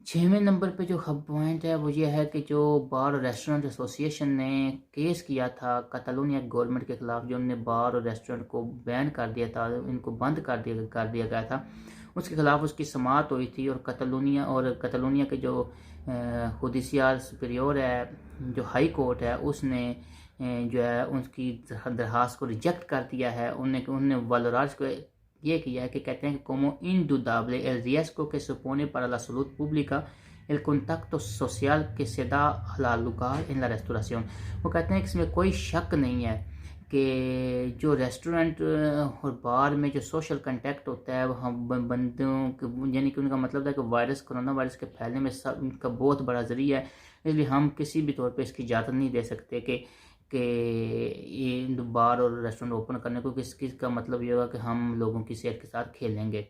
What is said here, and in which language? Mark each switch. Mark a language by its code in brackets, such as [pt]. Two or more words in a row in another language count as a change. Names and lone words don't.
[ur] 6ویں نمبر پہ جو پوائنٹ ہے وہ یہ ہے کہ جو بار اور ریسٹورنٹ ایسوسیشن نے کیس کیا تھا کتالونیا گورنمنٹ کے خلاف، جو انہوں نے بار اور ریسٹورنٹ کو بین کر دیا تھا، ان کو بند کر دیا گیا تھا، اس کے خلاف اس کی سماعت ہوئی تھی، اور کتالونیا کے جو [en] judicial superior [ur] ہے، جو [en] high court [ur] ہے، اس نے جو ہے ان کی درخواست کو ریجیکٹ کر دیا ہے۔ انہوں نے والوراج کو یہ کیا ہے کہ کہتے ہیں کہ [es] como indudable el riesgo que supone para la salud pública el contacto social que se da al lugar en la restauración۔ [ur] وہ کہتے ہیں کہ اس میں کوئی شک نہیں ہے کہ جو ریسٹورنٹ اور بار میں جو [en] social contact [ur] ہوتا ہے وہ بندوں یعنی کہ ان کا مطلب ہے کہ کرونا وائرس کے پھیلنے میں ان کا بہت بڑا ذریعہ ہے، اس لیے ہم کسی بھی طور پہ اس کی اجازت نہیں دے سکتے کہ یہ بار اور ریسٹورنٹ اوپن کرنے کو، کس کا مطلب یہ ہوگا کہ ہم لوگوں کی صحت کے ساتھ کھیلیں گے۔